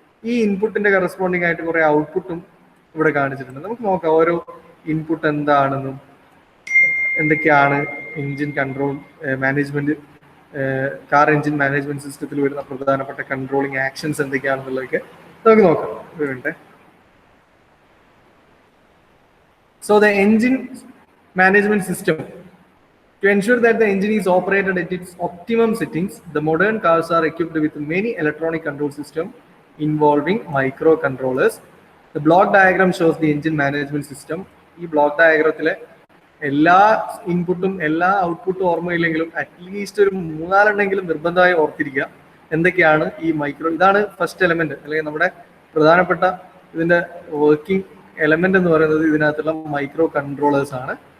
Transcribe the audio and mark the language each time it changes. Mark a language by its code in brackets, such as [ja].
[ml] ഈ ഇൻപുട്ടിന്റെ കറസ്പോണ്ടിങ് ആയിട്ട് കുറെ ഔട്ട്പുട്ടും ഇവിടെ കാണിച്ചിട്ടുണ്ട്. നമുക്ക് നോക്കാം ഓരോ ഇൻപുട്ട് എന്താണെന്നും എന്തൊക്കെയാണ് engine control management car engine management സിസ്റ്റത്തിൽ വരുന്ന പ്രധാനപ്പെട്ട കൺട്രോളിങ് ആക്ഷൻസ് എന്തൊക്കെയാണെന്നുള്ളതൊക്കെ നമുക്ക് നോക്കാം. വേണ്ടേ. [en] So the engine management system, to ensure that the engine is operated at its optimum settings, the modern cars are equipped with many electronic control systems involving microcontrollers. The block diagram shows the engine management system. [ml] ഈ block ഡയഗ്രത്തിലെ എല്ലാ ഇൻപുട്ടും എല്ലാ ഔട്ട്പുട്ടും ഓർമ്മയില്ലെങ്കിലും at least ഒരു 3-4 നിർബന്ധമായി ഓർത്തിരിക്കുക. എന്തൊക്കെയാണ് ഈ മൈക്രോ, ഇതാണ് ഫസ്റ്റ് എലമെന്റ് അല്ലെങ്കിൽ നമ്മുടെ പ്രധാനപ്പെട്ട ഇതിന്റെ വർക്കിംഗ് എലമെന്റ് എന്ന് പറയുന്നത് ഇതിനകത്തുള്ള മൈക്രോ കൺട്രോളേഴ്സ് ആണ്.